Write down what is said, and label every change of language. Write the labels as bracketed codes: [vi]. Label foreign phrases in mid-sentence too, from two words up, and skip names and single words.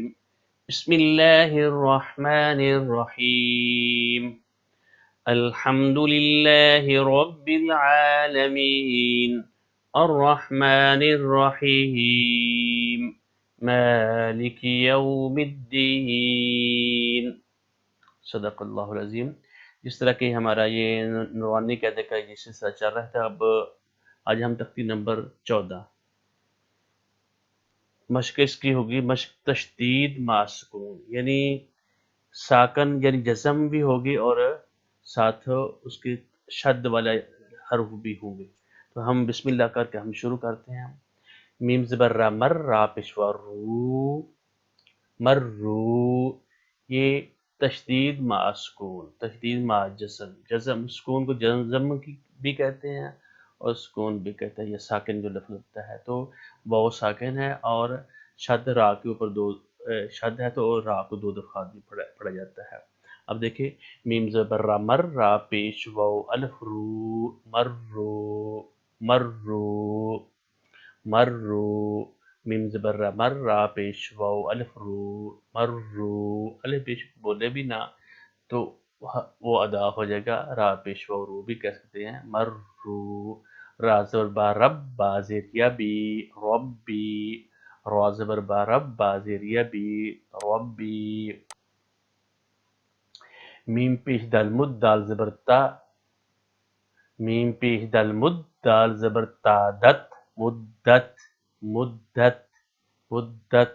[ar] بسم الله الرحمن الرحيم. الحمد لله رب العالمين الرحمن الرحيم مالك يوم الدين. صدق اللہ العظیم. [ur] جس طرح کہ ہمارا یہ نورانی قاعدے کا یہ سلسلہ چل رہا تھا، اب آج ہم تختی نمبر 14 مشق اس کی ہوگی. مشق تشدید مع سکون، یعنی ساکن یعنی جزم بھی ہوگی اور ساتھ اس کے شد والا حرف بھی ہوں گے. تو ہم [ar] بسم اللہ [ur] کر کے ہم شروع کرتے ہیں. میم زبر را مر، را پیشوا رو، مر رو. یہ تشدید مع سکون، تشدید مع جزم. جزم سکون کو جزم بھی کہتے ہیں اور سکون بھی کہتے ہیں. یہ ساکن جو لفظ ہوتا ہے تو وہ ساکن ہے اور شد را کے اوپر دو شد ہے تو را کو دو دفعہ بھی پڑھا جاتا ہے. اب دیکھیں میم زبر را مر، را پیش و الف رو، مر رو، مر رو، مر رو. میم زبر را مر، را پیش و الف رو، مر رو. الف پیش بولے بھی نہ تو وہ ادا ہو جائے گا. را پیش و رو بھی کہہ سکتے ہیں. مر رو. را زبر با رب، با زیر یا بی، ربی. را زبر با رب، با زیر یا بی، ربی. میم پیش دال مد، دال زبر تا، میم پیش دال مد، دال زبر تا دت، مدت، مدت، مدت.